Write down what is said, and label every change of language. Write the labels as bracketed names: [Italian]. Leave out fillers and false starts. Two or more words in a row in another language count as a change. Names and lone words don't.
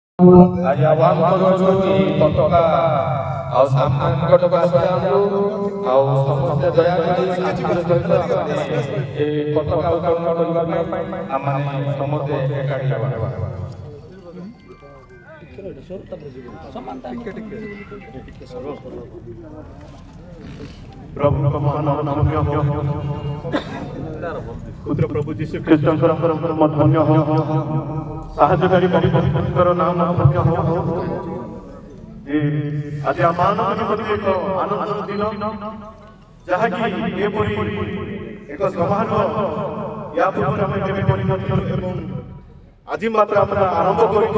[Odia] ଆଜି ଆହ୍ୱାନ କରୁଛୁ ଏହି ପତାକା ଆଉ ସାମ୍ନାଙ୍କଟ ଆସିଥାନ୍ତୁ ଆଉ ସମସ୍ତେ ଦୟାକରି ଶାନ୍ତିର ସହିତ ଏହି ପତାକା ଉତ୍ତୋଳନ କରିବା ପାଇଁ ଆମମାନେ ସମସ୍ତେ ଏକାଠି ହେବା। ପ୍ରଭୁ ପୁତ୍ର ପ୍ରଭୁ ଯୀଶୁ ख्रीष्टଙ୍କର ଧନ୍ୟ हो ସାହାଯ୍ୟକାରୀ ପବିତ୍ର ନାମ ଧନ୍ୟ हो। ଆଜି ଆମମାନଙ୍କ ନିମନ୍ତେ ଏକ ଆନନ୍ଦର ଦିନ, ଯାହାକି ଏପରି ଏକ ସମାରୋହ ୟା ପୂର୍ବରୁ ଆମେ କେବେ କରିନଥିଲୁ ଏବଂ ଆଜି ମାତ୍ର ଆମେ ଆରମ୍ଭ କରିଛୁ।